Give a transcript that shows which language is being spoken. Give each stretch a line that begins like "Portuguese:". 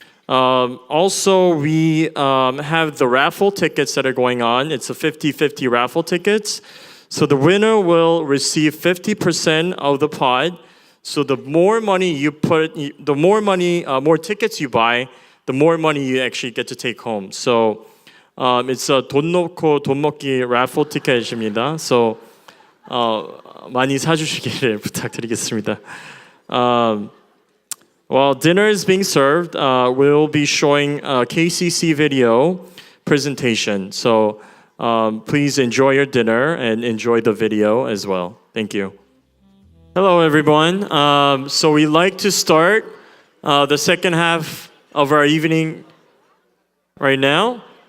English: Also, we have the raffle tickets that are going on. It's a 50-50 raffle tickets. So the winner will receive 50% of the pot. So the more money you put, more tickets you buy, the more money you actually get to take home. So It's a
Korean: 돈 놓고 돈 먹기
English: raffle ticket
Korean: 입니다. So 많이 사주시기를 부탁드리겠습니다.
English: While dinner is being served, we'll be showing a KCC video presentation. So please enjoy your dinner and enjoy the video as well. Thank you. Hello, everyone. So we'd like to start the second half of our evening right now.